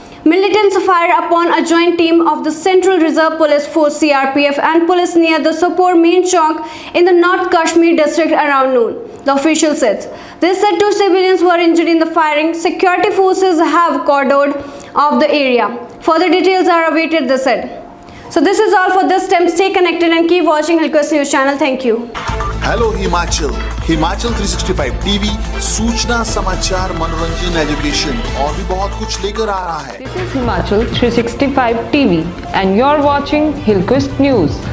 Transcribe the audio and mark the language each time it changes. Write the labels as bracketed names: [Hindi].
[English] Militants fired upon a joint team of the Central Reserve Police Force CRPF and police near the Sopore main chowk in the North Kashmir district around noon, the official said. They said 2 civilians were injured in the firing. Security forces have cordoned off the area. Further details are awaited, they said. So this is all for this time. Stay connected and keep watching Hilkos News channel. Thank you. [Hindi] Hello Himachal, Himachal 365 TV सूचना, समाचार, मनोरंजन, education और भी बहुत कुछ लेकर आ रहा है। [English] This is Himachal 365 TV and you're watching Hilkos News.